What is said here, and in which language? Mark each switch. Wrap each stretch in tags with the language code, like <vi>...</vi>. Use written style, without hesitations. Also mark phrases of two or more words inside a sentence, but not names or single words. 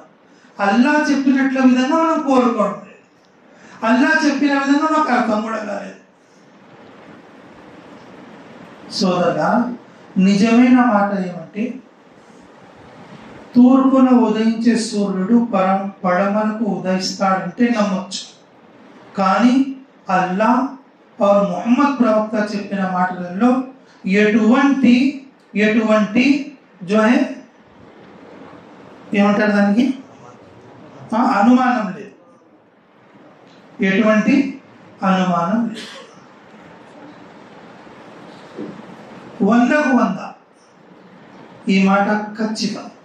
<te>అల్లా చెప్పినట్ల విధంగా మనం కోరుకోవడం లేదు. అల్లా చెప్పిన విధంగా మాకు అర్థం కూడా కాలేదు. సోదరుడా, నిజమైన మాట ఏమంటే తూర్పున ఉదయించే సూర్యుడు పడమరకు ఉదయిస్తాడంటే నమ్మొచ్చు. కానీ అల్లా</te> <hi>और मोहम्मद प्रवक्ता</hi> <te>చెప్పిన మాటలలో ఎటువంటి</te> <hi>जो है</hi> <te>ఏమంటారు దానికి అనుమానం లేదు, ఎటువంటి అనుమానం లేదు. 100కు 100 ఈ మాట ఖచ్చితం.</te>